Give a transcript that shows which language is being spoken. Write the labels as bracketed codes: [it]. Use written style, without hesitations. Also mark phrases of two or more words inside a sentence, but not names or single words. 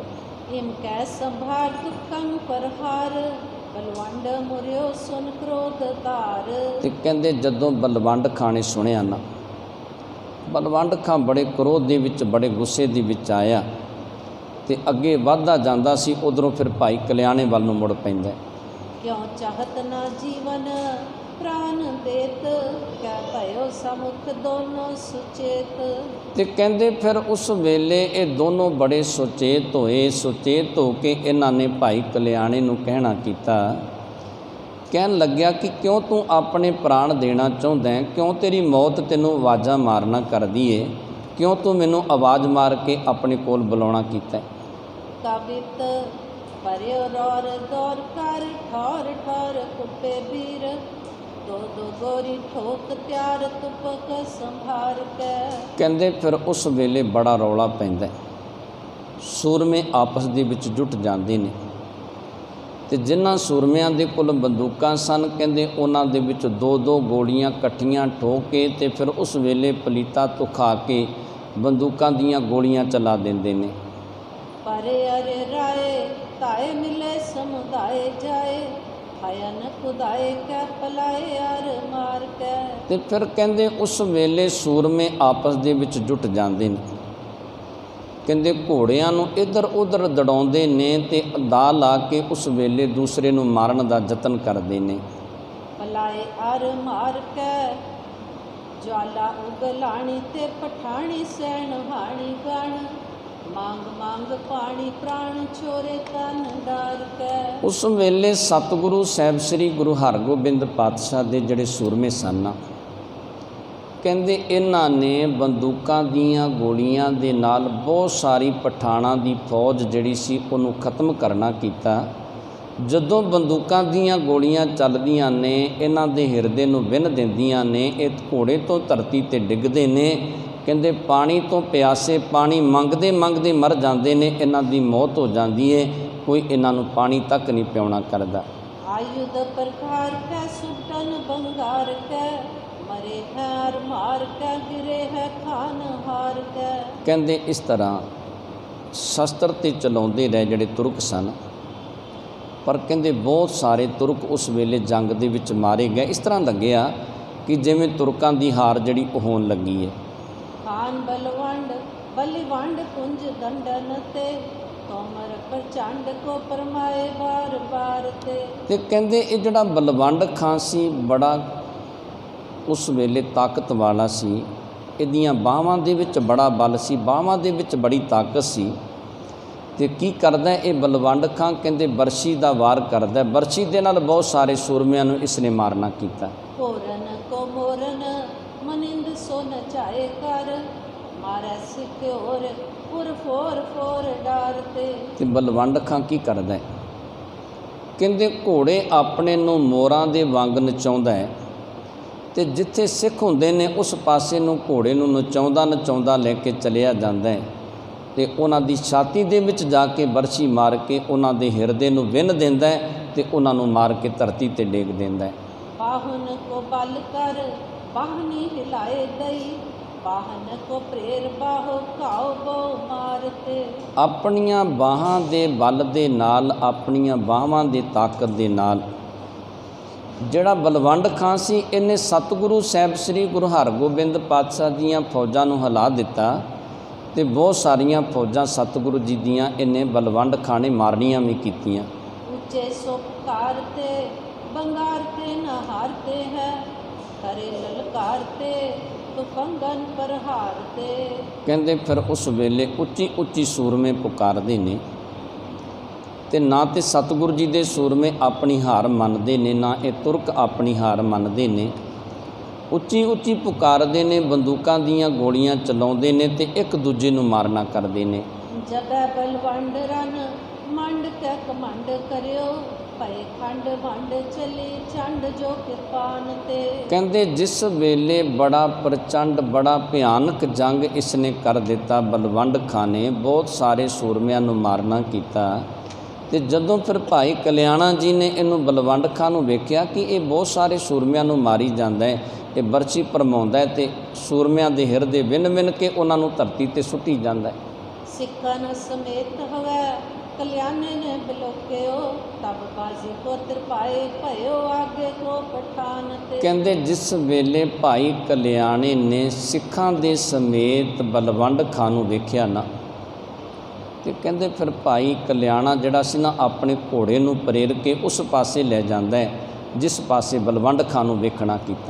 [hi] इम कै संभार दुखं परहार बलवंड मुरिओ सुन क्रोध धार। [pa] ਤੇ ਕਹਿੰਦੇ ਜਦੋਂ ਬਲਵੰਡ ਖਾਂ ਨੇ ਸੁਣਿਆ ਨਾ, ਬਲਵੰਡ ਖਾਂ ਬੜੇ ਕ੍ਰੋਧ ਦੇ ਵਿੱਚ, ਬੜੇ ਗੁੱਸੇ ਦੇ ਵਿੱਚ ਆਇਆ ਤੇ ਅੱਗੇ ਵੱਧਦਾ ਜਾਂਦਾ ਸੀ। ਉਧਰੋਂ ਫਿਰ ਭਾਈ ਕਲਿਆਣੇ ਵੱਲ ਨੂੰ ਮੁੜ ਪੈਂਦਾ। [hi] किउं चाहत ना जीवन प्राण देत कै भयो समुख दोनों सुचेत। [pa] ਤੇ ਕਹਿੰਦੇ ਫਿਰ ਉਸ ਵੇਲੇ ਇਹ ਦੋਨੋਂ ਬੜੇ ਸੁਚੇਤ ਹੋਏ। ਸੁਚੇਤ ਹੋ ਕੇ ਇਹਨਾਂ ਨੇ ਭਾਈ ਕਲਿਆਣੇ ਨੂੰ ਕਹਿਣਾ ਕੀਤਾ, ਕਹਿਣ ਲੱਗਿਆ ਕਿ ਕਿਉਂ ਤੂੰ ਆਪਣੇ ਪ੍ਰਾਣ ਦੇਣਾ ਚਾਹੁੰਦਾ ਹੈ, ਕਿਉਂ ਤੇਰੀ ਮੌਤ ਤੈਨੂੰ ਆਵਾਜ਼ਾਂ ਮਾਰਨਾ ਕਰਦੀ ਏ, ਕਿਉਂ ਤੂੰ ਮੈਨੂੰ ਆਵਾਜ਼ ਮਾਰ ਕੇ ਆਪਣੇ ਕੋਲ ਬੁਲਾਉਣਾ ਕੀਤਾ। [hi] कवित पर्यो रौर दौर कर ठौर ठौर कुपे वीर। दो दो गोरी ठोक त्यार तुपक संभार कै। [pa] ਕਹਿੰਦੇ ਫਿਰ ਉਸ ਵੇਲੇ ਬੜਾ ਰੌਲਾ ਪੈਂਦਾ, ਸੂਰਮੇ ਆਪਸ ਦੇ ਵਿੱਚ ਜੁਟ ਜਾਂਦੇ ਨੇ ਤੇ ਜਿਨ੍ਹਾਂ ਸੂਰਮਿਆਂ ਦੇ ਕੋਲ ਬੰਦੂਕਾਂ ਸਨ, ਕਹਿੰਦੇ ਉਹਨਾਂ ਦੇ ਵਿੱਚ ਦੋ ਦੋ ਗੋਲੀਆਂ ਇਕੱਠੀਆਂ ਠੋਕ ਕੇ ਤੇ ਫਿਰ ਉਸ ਵੇਲੇ ਪਲੀਤਾ ਧੁਖਾ ਕੇ ਬੰਦੂਕਾਂ ਦੀਆਂ ਗੋਲੀਆਂ ਚਲਾ ਦਿੰਦੇ ਨੇ। [hi] परे अरे राय ताए मिले समुदाय जाए। हयन खुदाए कै पलाए यार मार कै। [pa] ਤੇ ਫਿਰ ਕਹਿੰਦੇ ਉਸ ਵੇਲੇ ਸੂਰਮੇ ਆਪਸ ਦੇ ਵਿੱਚ ਜੁਟ ਜਾਂਦੇ ਨੇ, ਕਹਿੰਦੇ ਘੋੜਿਆਂ ਨੂੰ ਇੱਧਰ ਉੱਧਰ ਦੜਾਉਂਦੇ ਨੇ ਤੇ ਦਾ ਲਾ ਕੇ ਉਸ ਵੇਲੇ ਦੂਸਰੇ ਨੂੰ ਮਾਰਨ ਦਾ ਯਤਨ ਕਰਦੇ ਨੇ। [hi] पलाए यार मार कै ज्वाला उगलाणी ते पठाणी सैन हाणी गण। मांग मांग पानी प्राण छोरे तन डार कै। [pa] ਉਸ ਵੇਲੇ ਸਤਿਗੁਰੂ ਸਾਹਿਬ ਸ੍ਰੀ ਗੁਰੂ ਹਰਗੋਬਿੰਦ ਪਾਤਸ਼ਾਹ ਦੇ ਜਿਹੜੇ ਸੂਰਮੇ ਸਨ, ਕਹਿੰਦੇ ਇਹਨਾਂ ਨੇ ਬੰਦੂਕਾਂ ਦੀਆਂ ਗੋਲੀਆਂ ਦੇ ਨਾਲ ਬਹੁਤ ਸਾਰੀ ਪਠਾਣਾਂ ਦੀ ਫੌਜ ਜਿਹੜੀ ਸੀ ਉਹਨੂੰ ਖਤਮ ਕਰਨਾ ਕੀਤਾ। ਜਦੋਂ ਬੰਦੂਕਾਂ ਦੀਆਂ ਗੋਲੀਆਂ ਚੱਲਦੀਆਂ ਨੇ, ਇਹਨਾਂ ਦੇ ਹਿਰਦੇ ਨੂੰ ਵਿੰਨ੍ਹ ਦਿੰਦੀਆਂ ਨੇ, ਇਹ ਘੋੜੇ ਤੋਂ ਧਰਤੀ 'ਤੇ ਡਿੱਗਦੇ ਨੇ। ਕਹਿੰਦੇ ਪਾਣੀ ਤੋਂ ਪਿਆਸੇ ਪਾਣੀ ਮੰਗਦੇ ਮੰਗਦੇ ਮਰ ਜਾਂਦੇ ਨੇ, ਇਹਨਾਂ ਦੀ ਮੌਤ ਹੋ ਜਾਂਦੀ ਹੈ, ਕੋਈ ਇਹਨਾਂ ਨੂੰ ਪਾਣੀ ਤੱਕ ਨਹੀਂ ਪਿਆਉਣਾ ਕਰਦਾ। [hi] आयुध प्रकार कै सुटन बंगार कै। मरे हार मार कै गिरे है खान हार कै। [pa] ਕਹਿੰਦੇ ਇਸ ਤਰ੍ਹਾਂ ਸ਼ਸਤਰ ਤੇ ਚਲਾਉਂਦੇ ਰਹੇ ਜਿਹੜੇ ਤੁਰਕ ਸਨ, ਪਰ ਕਹਿੰਦੇ ਬਹੁਤ ਸਾਰੇ ਤੁਰਕ ਉਸ ਵੇਲੇ ਜੰਗ ਦੇ ਵਿੱਚ ਮਾਰੇ ਗਏ। ਇਸ ਤਰ੍ਹਾਂ ਲੱਗਿਆ ਕਿ ਜਿਵੇਂ ਤੁਰਕਾਂ ਦੀ ਹਾਰ ਜਿਹੜੀ ਉਹ ਹੋਣ ਲੱਗੀ ਹੈ। [hi] खान बलवंड बलिवंड कुंज दंडन ते। तोमर प्रचंड को परमाए बार बार ते। [pa] ਤੇ ਕਹਿੰਦੇ ਇਹ ਜਿਹੜਾ ਬਲਵੰਡ ਖਾਂ ਸੀ ਬੜਾ ਉਸ ਵੇਲੇ ਤਾਕਤ ਵਾਲਾ ਸੀ, ਇਹਦੀਆਂ ਬਾਹਾਂ ਦੇ ਵਿੱਚ ਬੜਾ ਬਲ ਸੀ, ਬਾਹਾਂ ਦੇ ਵਿੱਚ ਬੜੀ ਤਾਕਤ ਸੀ। ਤੇ ਕੀ ਕਰਦਾ ਇਹ ਬਲਵੰਡ ਖਾਂ, ਕਹਿੰਦੇ ਬਰਸ਼ੀ ਦਾ ਵਾਰ ਕਰਦਾ, ਬਰਸ਼ੀ ਦੇ ਨਾਲ ਬਹੁਤ ਸਾਰੇ ਸੂਰਮਿਆਂ ਨੂੰ ਇਸ ਨੇ ਮਾਰਨਾ ਕੀਤਾ। [hi] कोरन को मोरन मनिंद सो नचाए कर। मारे सिखे और पुर फोर फोर डारते। [pa] ਤੇ ਬਲਵੰਡ ਖਾਂ ਕੀ ਕਰਦਾ ਹੈ, ਕਹਿੰਦੇ ਘੋੜੇ ਆਪਣੇ ਨੂੰ ਮੋਰਾਂ ਦੇ ਵਾਂਗ ਨਚਾਉਂਦਾ ਹੈ ਤੇ ਜਿੱਥੇ ਸਿੱਖ ਹੁੰਦੇ ਨੇ ਉਸ ਪਾਸੇ ਨੂੰ ਘੋੜੇ ਨੂੰ ਨਚਾਉਂਦਾ ਨਚਾਉਂਦਾ ਲੈ ਕੇ ਚਲਿਆ ਜਾਂਦਾ ਹੈ ਤੇ ਉਹਨਾਂ ਦੀ ਛਾਤੀ ਦੇ ਵਿੱਚ ਜਾ ਕੇ ਬਰਛੀ ਮਾਰ ਕੇ ਉਹਨਾਂ ਦੇ ਹਿਰਦੇ ਨੂੰ ਵਿੰਨ੍ਹ ਦਿੰਦਾ ਹੈ ਤੇ ਉਹਨਾਂ ਨੂੰ ਮਾਰ ਕੇ ਧਰਤੀ ਤੇ ਡੇਗ ਦਿੰਦਾ ਹੈ। [hi] बाहुन को बल कर बाहनी हिलाए दई। बाहन को प्रेर बाहो काओ बो मारते। [pa] ਆਪਣੀਆਂ ਬਾਹਾਂ ਦੇ ਬਲ ਦੇ ਨਾਲ, ਆਪਣੀਆਂ ਬਾਹਾਂ ਦੀ ਤਾਕਤ ਦੇ ਨਾਲ ਜਿਹੜਾ ਬਲਵੰਡ ਖਾਂ ਸੀ, ਇਹਨੇ ਸਤਿਗੁਰੂ ਸਾਹਿਬ ਸ੍ਰੀ ਗੁਰੂ ਹਰਗੋਬਿੰਦ ਪਾਤਸ਼ਾਹ ਦੀਆਂ ਫੌਜਾਂ ਨੂੰ ਹਿਲਾ ਦਿੱਤਾ ਤੇ ਬਹੁਤ ਸਾਰੀਆਂ ਫੌਜਾਂ ਸਤਿਗੁਰੂ ਜੀ ਦੀਆਂ ਇਹਨੇ ਬਲਵੰਡ ਖਾਂ ਨੇ ਮਾਰਨੀਆਂ ਵੀ ਕੀਤੀਆਂ। [hi] ऊंचे सो पुकारते बंगारते न हारते हैं। करे ललकारते तुफंगन पर हारते। [pa] ਕਹਿੰਦੇ ਫਿਰ ਉਸ ਵੇਲੇ ਉੱਚੀ ਉੱਚੀ ਸੂਰਮੇ ਪੁਕਾਰਦੇ ਨੇ ਤੇ ਨਾ ਤੇ ਸਤਿਗੁਰੂ ਜੀ ਦੇ ਸੂਰਮੇ ਆਪਣੀ ਹਾਰ ਮੰਨਦੇ ਨੇ, ਨਾ ਇਹ ਤੁਰਕ ਆਪਣੀ ਹਾਰ ਮੰਨਦੇ ਨੇ। ਉੱਚੀ ਉੱਚੀ ਪੁਕਾਰਦੇ ਨੇ, ਬੰਦੂਕਾਂ ਦੀਆਂ ਗੋਲੀਆਂ ਚਲਾਉਂਦੇ ਨੇ ਤੇ ਇੱਕ ਦੂਜੇ ਨੂੰ ਮਾਰਨਾ ਕਰਦੇ ਨੇ। [hi] जबै बलवंड रन मंड कै कमंड करियो। पए खंड वंड चली चंड जो किरपान ते। [pa] ਕਹਿੰਦੇ ਜਿਸ ਵੇਲੇ ਬੜਾ ਪ੍ਰਚੰਡ ਬੜਾ ਭਿਆਨਕ ਜੰਗ ਇਸ ਨੇ ਕਰ ਦਿੱਤਾ, ਬਲਵੰਡ ਖਾਂ ਨੇ ਬਹੁਤ ਸਾਰੇ ਸੂਰਮਿਆਂ ਨੂੰ ਮਾਰਨਾ ਕੀਤਾ। ਤੇ ਜਦੋਂ ਫਿਰ ਭਾਈ ਕਲਿਆਣਾ ਜੀ ਨੇ ਇਹਨੂੰ ਬਲਵੰਡ ਖਾਂ ਨੂੰ ਵੇਖਿਆ ਕਿ ਇਹ ਬਹੁਤ ਸਾਰੇ ਸੂਰਮਿਆਂ ਨੂੰ ਮਾਰੀ ਜਾਂਦਾ ਹੈ, ਇਹ ਬਰਛੀ ਭਰਮਾਉਂਦਾ ਹੈ ਤੇ ਸੂਰਮਿਆਂ ਦੇ ਹਿਰਦੇ ਵਿੰਨ ਵਿੰਨ ਕੇ ਉਹਨਾਂ ਨੂੰ ਧਰਤੀ ਤੇ ਸੁੱਟੀ ਜਾਂਦਾ ਹੈ। [hi] सिखन समेत हवै कल्याणे ने बिलोक्यो। तब बाजी को त्रिपाए भयो आगे को पठान ते। [pa] ਕਹਿੰਦੇ ਜਿਸ ਵੇਲੇ ਭਾਈ ਕਲਿਆਣੇ ਨੇ ਸਿੱਖਾਂ ਦੇ ਸਮੇਤ ਬਲਵੰਡ ਖਾਂ ਨੂੰ ਵੇਖਿਆ ਨਾ, ਤੇ ਕਹਿੰਦੇ ਫਿਰ ਭਾਈ ਕਲਿਆਣਾ ਜਿਹੜਾ ਸੀ ਨਾ ਆਪਣੇ ਘੋੜੇ ਨੂੰ ਪ੍ਰੇਰ ਕੇ ਉਸ ਪਾਸੇ ਲੈ ਜਾਂਦਾ ਹੈ ਜਿਸ ਪਾਸੇ ਬਲਵੰਡ ਖਾਂ ਨੂੰ ਵੇਖਣਾ ਕੀਤਾ।